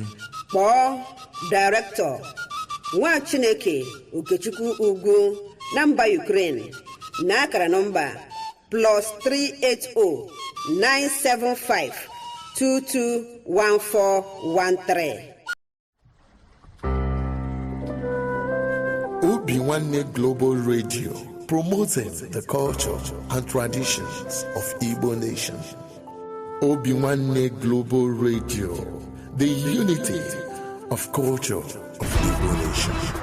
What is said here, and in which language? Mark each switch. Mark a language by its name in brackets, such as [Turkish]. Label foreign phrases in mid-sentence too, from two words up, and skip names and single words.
[Igbo] kpọọ Director Nwa Chineke Okechukwu Ugwu na mba Ukraine na akara nọmba +380 975 221413. [English] Obi-Wan Global Radio, promoting the culture and traditions of Igbo nation. Obi-Wan Global Radio, the unity of culture of Igbo nation.